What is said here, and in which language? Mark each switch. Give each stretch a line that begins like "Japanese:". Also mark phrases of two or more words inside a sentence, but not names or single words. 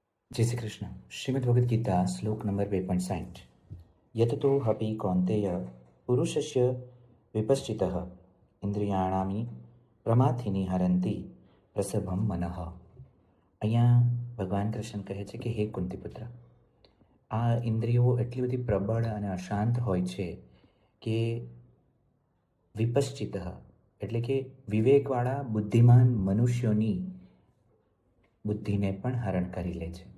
Hindi: जय श्री कृष्ण। श्रीमद् भगवद गीता श्लोक नंबर
Sanskrit: 2.60 यततो हपि कौन्तेय पुरुषस्य विपश्चितः ઇન્દ્રિયાણામી પ્રમાથિની હરંતી પ્રસભમ મનઃ।
Gujarati: અહીંયા ભગવાન કૃષ્ણ કહે છે કે હે કુંતીપુત્ર, આ ઇન્દ્રિયો એટલી બધી પ્રબળ અને અશાંત હોય છે કે વિપશ્ચિત એટલે કે વિવેકવાળા બુદ્ધિમાન મનુષ્યોની બુદ્ધિને પણ હરણ કરી લે છે।